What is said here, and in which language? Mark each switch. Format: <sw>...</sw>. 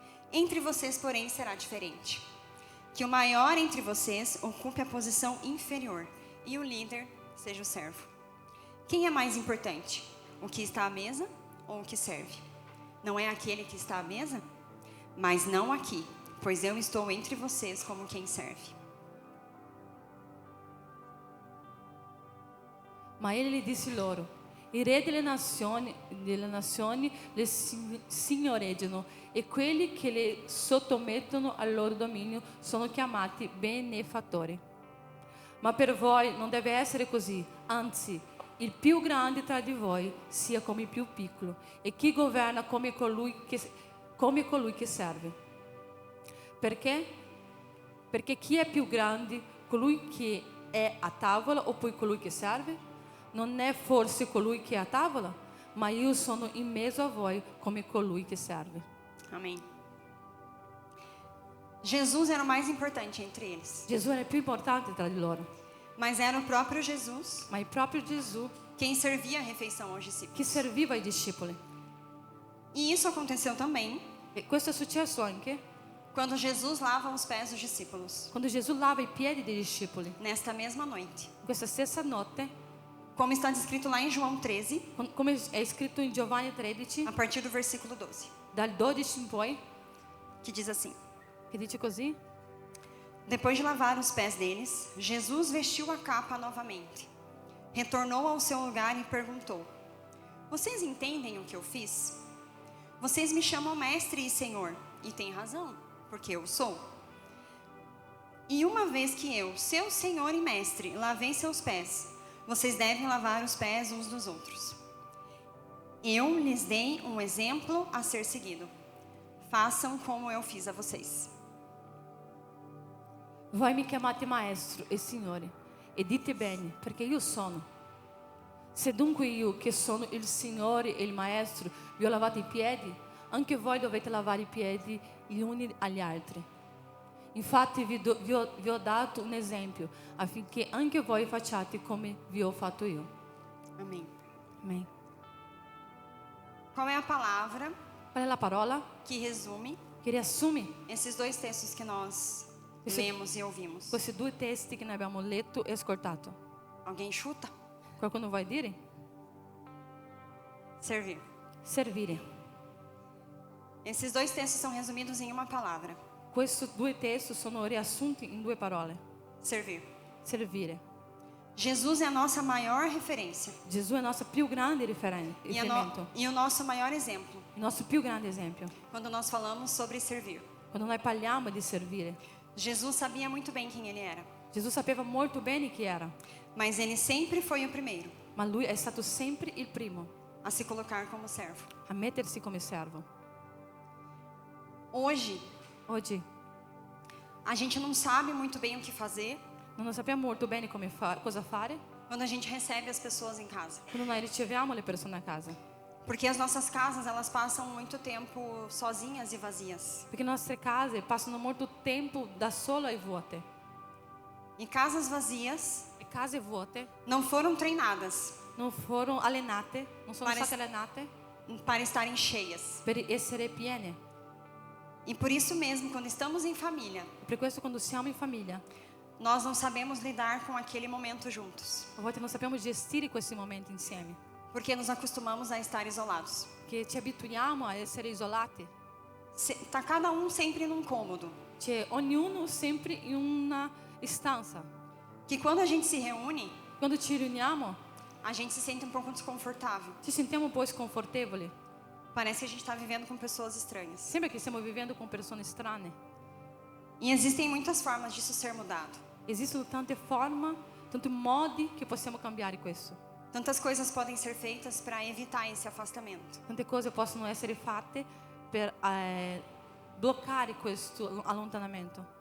<pt>Entre vocês, porém, será diferente. Que o maior entre vocês ocupe a posição inferior e o líder seja o servo. Quem é mais importante? O que está à mesa ou o que serve? Não é aquele que está à mesa? Mas não aqui, pois eu estou entre vocês como quem serve.</pt> <it>Ma egli gli disse loro: I re delle nazioni le signoreggiano e quelli che le sottomettono al loro dominio sono chiamati benefattori. Ma per voi non deve essere così, anzi, il più grande tra di voi sia come il più piccolo e chi governa come colui che serve. Perché? Perché chi è più grande, colui che è a tavola o poi colui che serve? Non è forse colui che è a tavola? Ma io sono in mezzo a voi come colui che serve.</it> <pt>Amém. Jesus era o mais importante entre eles.</pt> <it>Gesù era il più importante tra di loro,</it> <pt>Mas era o próprio Jesus</pt> <it>ma è proprio Gesù</it> <pt>quem servia a refeição aos discípulos.</pt> <it>che serviva ai discepoli.</it> <pt>E isso aconteceu também</pt> <it>E questo è successo anche</it> <pt>quando Jesus lava os pés dos discípulos.</pt> <it>quando Gesù lava i piedi dei discepoli.</it> <pt>Nesta mesma noite.</pt> <it>Questa stessa notte,</it> <pt>Como está descrito lá em João 13,</pt> <it>come è scritto in Giovanni 13,</it> <pt>a partir do versículo 12,</pt> <it>dal 12 in poi,</it> <pt>que diz assim:</pt> <it>che dice così:</it> <pt>Depois de lavar os pés deles, Jesus vestiu a capa novamente. Retornou ao seu lugar e perguntou: Vocês entendem o que eu fiz? Vocês me chamam mestre e senhor, e têm razão, porque eu sou. E uma vez que eu, seu senhor e mestre, lavei seus pés, vocês devem lavar os pés uns dos outros. Eu lhes dei um exemplo a ser seguido. Façam como eu fiz a vocês.</pt> <it>Voi mi chiamate maestro e signore e dite bene, perché io sono. Se dunque io, che sono il Signore e il Maestro, vi ho lavato i piedi, anche voi dovete lavare i piedi gli uni agli altri. Infatti vi ho dato un esempio, affinché anche voi facciate come vi ho fatto io.</it> <pt>Amém. Amém. Qual é a palavra</pt> <it>Qual è la parola</it> <pt>que resume</pt> <it>che riassume</it> <pt>esses dois textos que nós lemos e ouvimos?</pt> <it>questi due testi che noi abbiamo letto e ascoltato?</it> <pt>Alguém chuta?</pt> <it>Qualcuno vuoi dire?</it> <pt>Servir.</pt> <it>Servire.</it> <pt>Esses dois textos são resumidos em uma palavra:</pt> <it>Questi due testi sono riassunti in due parole.</it> <pt>servir.</pt> <it>Servire.</it> <pt>Jesus é a nossa maior referência</pt> <it>Gesù è il nostro più grande riferimento,</it> <pt>e o nosso maior exemplo</pt> <it>il nostro più grande esempio.</it> <pt>quando nós falamos sobre servir.</pt> <it>Quando noi parliamo di servire,</it> <pt>Jesus sabia muito bem quem ele era,</pt> <it>Gesù sapeva molto bene chi era,</it> <pt>mas ele sempre foi o primeiro</pt> <it>ma lui è stato sempre il primo</it> <pt>a se colocar como servo.</pt> <it>a mettersi come servo.</it> <pt>Hoje,</pt> <it>Oggi</it> <pt>a gente não sabe muito bem o que fazer</pt> <it>non sappiamo molto bene cosa fare</it> <pt>quando a gente recebe as pessoas em casa.</pt> <it>quando noi riceviamo le persone a casa,</it> <pt>Porque as nossas casas, elas passam muito tempo sozinhas e vazias.</pt> <it>perché le nostre case passano molto tempo da sola e vuote.</it> <pt>E casas vazias</pt> <it>Le case vuote</it> <pt>não foram treinadas</pt> <it>non sono</it> <pt>Pare-</pt> <it>state allenate</it> <pt>para estarem cheias.</pt> <it>per essere piene.</it> <pt>E por isso mesmo, quando estamos em família,</pt> <it>Per questo quando siamo in famiglia,</it> <pt>nós não sabemos lidar com aquele momento juntos.</pt> <it>a volte non sappiamo gestire questi momenti insieme,</it> <pt>Porque nos acostumamos a estar isolados.</pt> <it>che ci abituiamo a essere isolati.</it> <pt>Tá cada um sempre num cômodo.</pt> <it>C'è ognuno sempre in una stanza.</it> <pt>Que quando a gente se reúne,</pt> <it>Quando ci riuniamo</it> <pt>a gente se sente um pouco desconfortável.</pt> <it>ci sentiamo un po' sconfortevoli.</it> <pt>Parece que a gente está vivendo com pessoas estranhas.</pt> <it>Sembra che stiamo vivendo con persone strane.</it> <pt>E existem muitas formas disso ser mudado.</pt> <it>Esistono tante forme, tanti modi che possiamo cambiare questo.</it> <pt>Tantas coisas podem ser feitas para evitar esse afastamento.</pt> <it>Tante cose possono essere fatte per bloccare questo allontanamento.</it>